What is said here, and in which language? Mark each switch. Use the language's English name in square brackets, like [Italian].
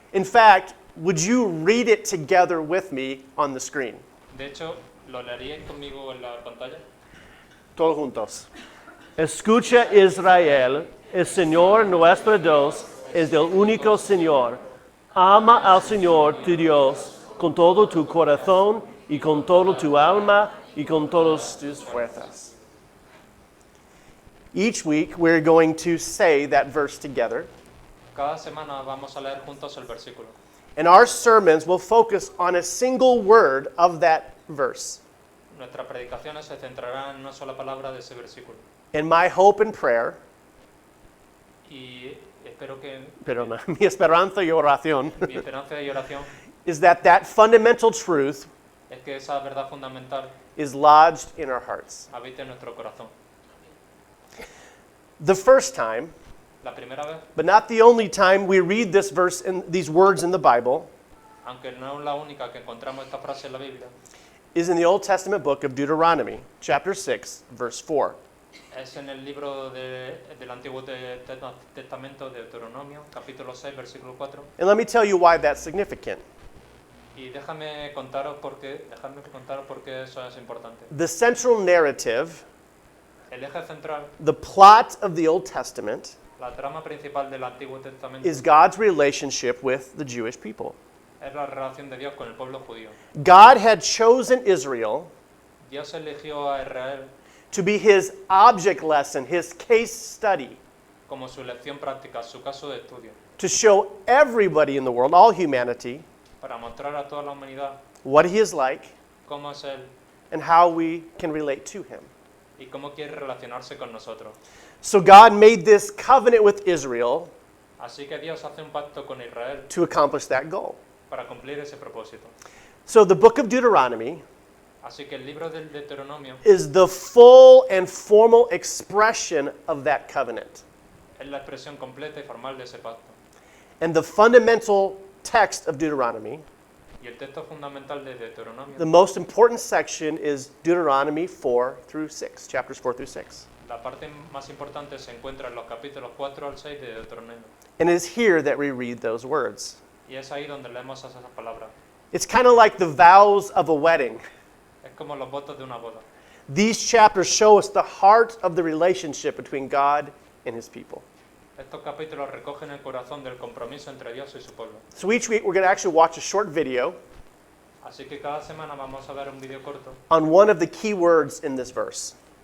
[English] In fact, would you read it together with me on the screen? [Spanish] De hecho, ¿lo leeríais conmigo en la pantalla? Todos juntos. Escucha Israel, el Señor nuestro Dios es el único Señor. Ama al Señor tu Dios con todo tu corazón y con todo tu alma y con todas tus fuerzas. [English] Each week we're going to say that verse together, [Spanish] Cada semana vamos a leer juntos el versículo. [English] and our sermons will focus on a single word of that verse. [Spanish] Nuestras predicaciones se centrarán en una sola palabra de ese versículo. [English] And my hope and prayer, [Spanish] Y espero que mi esperanza y oración, mi esperanza y oración [English] is that that fundamental truth [Spanish] es que esa verdad fundamental [English] is lodged in our hearts. [Spanish] habite en nuestro corazón. [English] The first time, [Spanish] La primera vez, [English] but not the only time we read this verse and these words in the Bible, [Spanish] aunque no es la única que encontramos esta frase en la Biblia, [English] is in the Old Testament book of Deuteronomy, chapter 6, verse 4. [Spanish] es en el libro del Antiguo Testamento de Deuteronomio, capítulo 6, versículo 4. [English] And let me tell you why that's significant. [Spanish] Y déjame contaros por qué eso es importante. [English] The central narrative, [Spanish] El eje central, [English] the plot of the Old Testament, [Spanish] la trama principal del Antiguo Testamento [English] is God's relationship with the Jewish people. [Spanish] es la relación de Dios con el pueblo judío. [English] God had chosen Israel [Spanish] Dios eligió a Israel [English] to be his object lesson, his case study [Spanish] como su lección práctica, su caso de estudio, [English] to show everybody in the world, all humanity, [Spanish] para mostrar a toda la humanidad [English] what he is like [Spanish] cómo es Él [English] and how we can relate to him. [Spanish] y cómo quiere relacionarse con nosotros. [English] So God made this covenant with Israel [Spanish] Así que Dios hace un pacto con Israel [English] to accomplish that goal. [Spanish] para cumplir ese propósito. [English] So the book of Deuteronomy [Spanish] Así que el libro del Deuteronomio [English] is the full and formal expression of that covenant. [Spanish] es la expresión completa y formal de ese pacto. [English] And the fundamental text of Deuteronomy, [Spanish] Y el texto fundamental de Deuteronomio, [English] the most important section is Deuteronomy 4 through 6, chapters 4 through 6. [Spanish] la parte más importante se encuentra en los capítulos 4 al 6 de Deuteronomio. [English] And it is here that we read those words. [Spanish] Y es ahí donde leemos esas palabras. [English] It's kind of like the vows of a wedding. [Spanish] Es como los votos de una boda. [English] These chapters show us the heart of the relationship between God and his people. [Spanish] Estos capítulos recogen el corazón del compromiso entre Dios y su pueblo. [English] So each week we're going to actually watch a short video [Spanish] Así que cada semana vamos a ver un vídeo corto [English] on one of the key words in this verse.